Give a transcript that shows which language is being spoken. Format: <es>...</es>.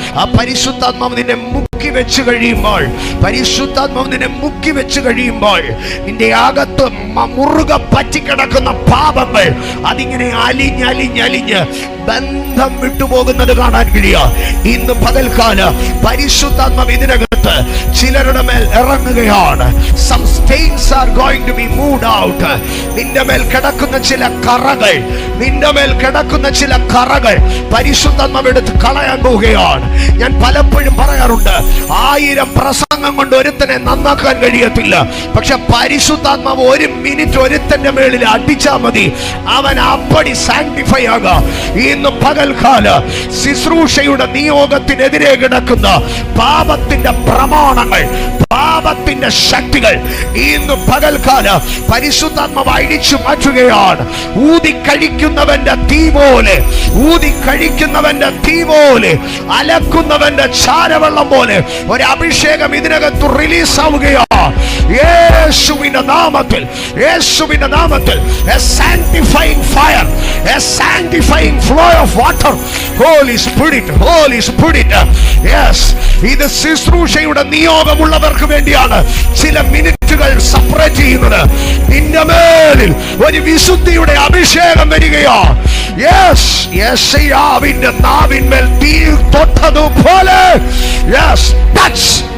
<ml>ആ പരിശുദ്ധാത്മാവ് നിന്നെ മുക്കി വെച്ച് കഴിയുമ്പോൾ, പരിശുദ്ധാത്മാവ് നിന്നെ മുക്കി വെച്ച് കഴിയുമ്പോൾ നിന്റെ അകത്ത് മുറുകെ പറ്റിക്കിടക്കുന്ന പാപങ്ങൾ അതിങ്ങനെ അലിഞ്ഞ് ബന്ധം വിട്ടുപോകുന്നത് കാണാൻ കഴിയുക. ഇന്ന് പകൽക്കാലം പരിശുദ്ധാത്മാവ് ഇതിനകത്ത് ചിലരുടെ മേൽ ഇറങ്ങുകയാണ്.</ml> <en>Some stains are going to be moved out.</en> <ml>നിന്റെ മേൽ കിടക്കുന്ന ചില കറകൾ, നിന്റെ മേൽ കിടക്കുന്ന ചില കറകൾ പരിശുദ്ധാത്മാവ് എടുത്ത് കളയാൻ പോവുകയാണ്. ഞാൻ പലപ്പോഴും പറയാറുണ്ട്, 1000 പ്രസംഗം കൊണ്ട് ഒരുത്തനെ നന്നാക്കാൻ കഴിയത്തില്ല. പക്ഷെ പരിശുദ്ധാത്മാവ് 1 മിനിറ്റ് ഒരുത്തന്റെ മേളിൽ അടിച്ചാൽ മതി, അവൻ അപ്പടി സാങ്ക്ടിഫൈ ആകാം. ഇന്ന് പകൽക്കാല ശുശ്രൂഷയുടെ നിയോഗത്തിനെതിരെ കിടക്കുന്ന പാപത്തിന്റെ പ്രമാണങ്ങൾ, പാപത്തിന്റെ ശക്തികൾ ഇന്ന് പകൽക്കാല പരിശുദ്ധാത്മാവ് അഴിച്ചു മാറ്റുകയാണ്. ഊതിക്കഴിക്കുന്നവന്റെ തീ പോലെ, ഊതിക്കഴിക്കുന്നവന്റെ തീ പോലെ, അലക്കുന്നവന്റെ ചാരവെള്ളം പോലെ ഒരു അഭിഷേകം ഇതിനകത്ത് റിലീസ് ആവുകയാണ്. യേശുവിന്റെ നാമത്തിൽ, യേശുവിന്റെ നാമത്തിൽ</ml> <en>a sanctifying fire, a sanctifying flow of water. Holy Spirit, Holy Spirit.</en> <ml>Yes, ഇത് ശുശ്രൂഷയുടെ നിയോഗമുള്ളവർക്ക് വേണ്ടിയാണ് ചില മിനിറ്റുകൾ സെപ്പറേറ്റ് ചെയ്യുന്നത്. നിന്റെ മേലിൽ ഒരു വിശുദ്ധിയുടെ അഭിഷേകം വരികയാണ്. യെസ്, യെശയ്യാവിന്റെ നാവിന്മേൽ തീ തൊട്ടതുപോലെ. Yes, touch.</ml>